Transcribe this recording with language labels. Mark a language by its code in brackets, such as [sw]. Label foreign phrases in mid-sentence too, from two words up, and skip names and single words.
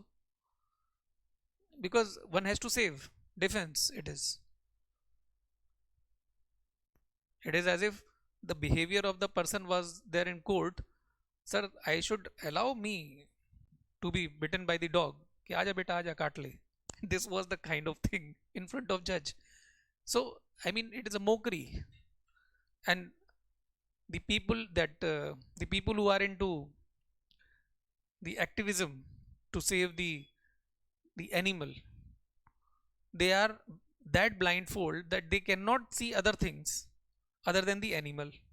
[en] Because one has to save. Defense, it is. It is as if the behavior of the person was there in court. Sir, I should allow me to be bitten by the dog. [hi] कि आजा बेटा आजा काट ले. [en] This was the kind of thing in front of judge. So I mean, it is a mockery, and the people who are into the activism to save the animal, they are that blindfold that they cannot see other things other than the animal.